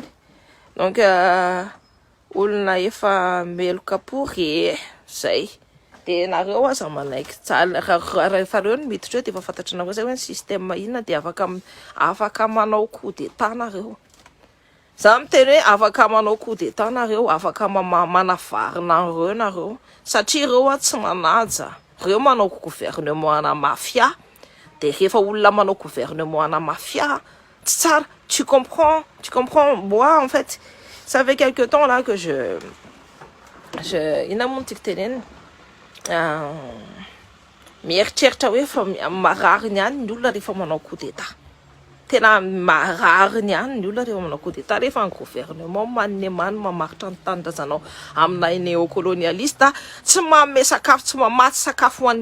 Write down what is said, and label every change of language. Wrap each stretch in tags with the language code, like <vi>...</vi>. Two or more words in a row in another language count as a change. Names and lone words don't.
<mg>Donc olona efa meloka pour zay dia nareo aza manaiky rehefa reo no miditra eo dia efa fantatry nareo zay hoe ny système inona dia afaka manao</mg> <fr>coup d'état</fr> <mg>nareo. Za miteny hoe afaka manao</mg> <fr>coup d'état</fr> <mg>nareo, afaka manavarina nareo satria reo tsy manaja. Reo manao gouvernement ana mafia dia rehefa olona manao gouvernement ana mafia tsy tsara.</mg> <fr>Tu comprends? Moi en fait ça fait quelque temps là que je</fr> <mg>ina moa tiako tenenina mieritreritra hoe fa marary ihany ny olona rehefa manao</mg> <fr>coup d'état.</fr> <mg>Tena marary ihany ny olona rehefa manao</mg> <fr>coup d'état</fr> <mg>rehefa ny gouvernement manimany mamaritra ny tanindrazanao amina néocolonialiste tsy manome sakafo, tsy mamatsy sakafo ho</mg>